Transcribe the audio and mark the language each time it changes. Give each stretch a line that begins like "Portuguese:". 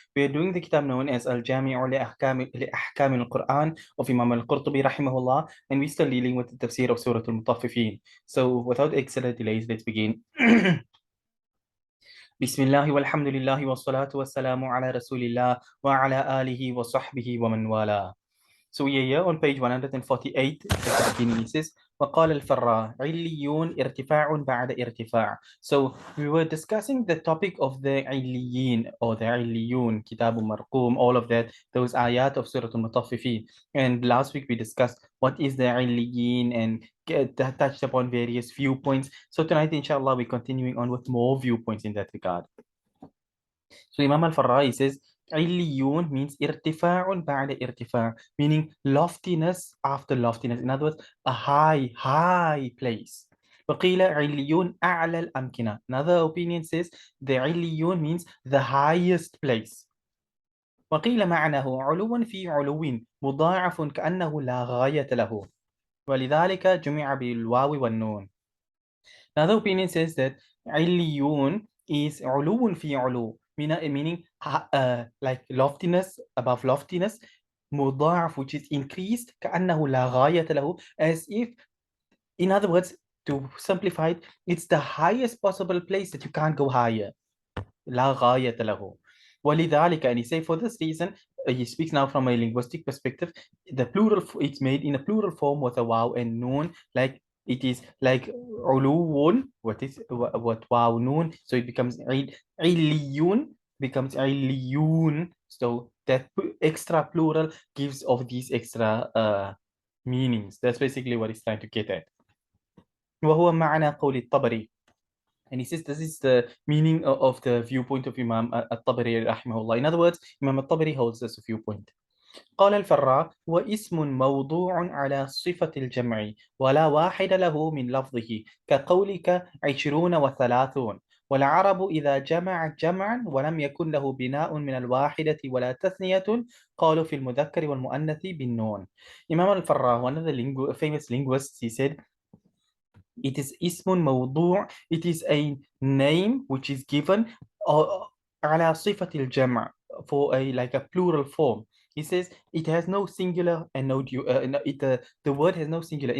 English: We are doing the kitab known as Al-Jami'u li-Ahkam al-Quran of Imam Al-Qurtubi rahimahullah, and we're still dealing with the Tafseer of Surah Al-Mutaffifin. So without extra delays, let's begin. Bismillah walhamdulillah wa salatu wa salamu ala rasulillah wa ala alihi wa sahbihi wa man wala. So we are here on page 148 at the beginning. It says
Arabic: وقال الفراء عليون ارتفاع بعد ارتفاع.
English: So we were discussing the topic of the Illiyyeen or the Illiyun, Kitab Marqum, all of that, those ayat of Surah Al-Mutaffifin. And last week we discussed what is the Illiyeen and touched upon various viewpoints. So tonight, inshallah, we're continuing on with more viewpoints in that regard. So Imam Al-Farrai says, Illiyyun means
Arabic: irtifa'un ba'da irtifa',
English: meaning loftiness after loftiness. In other words, a high place.
Arabic: وقيل عليون أعلى الأمكنة.
English: Another opinion says the عليون means the highest place.
Arabic: وقيل معناه علو في علو مضاعف كأنه لا غاية له ولذلك جمع بالواو والنون.
English: Another opinion says that عليون is
Arabic: علو في علو,
English: meaning like loftiness above loftiness, مضاعف which is increased
Arabic: كأنه لا غاية له,
English: as if, in other words, to simplify it, it's the highest possible place that you can't go higher.
Arabic: لا غاية له.
English: ولذلك, and he say for this reason, he speaks now from a linguistic perspective, the plural, it's made in a plural form with a waw and noon, like it is like uluun, what waw noon, so it becomes illiyun, becomes illiyun. So that extra plural gives of these extra meanings. That's basically what he's trying to get at.
Arabic: وهو معنى قول الطبري.
English: And he says this is the meaning of the viewpoint of Imam Al-Tabari rahimahullah. In other words, Imam Al-Tabari holds this viewpoint.
Arabic: قال الفراء واسم موضوع على صفة الجمع ولا واحد له من لفظه كقولك 20 و30. والعرب إذا جمعت جمعا ولم يكن له بناء من الواحدة ولا تثنية قالوا في المذكر والمؤنث بالنون.
English: Imam Al-Farra, one of the famous linguists, he said, it is
Arabic: ismun mawdu',
English: it is a name which is given
Arabic: ala sifatil jama',
English: for a like a plural form. He says it has no singular and the word has no singular.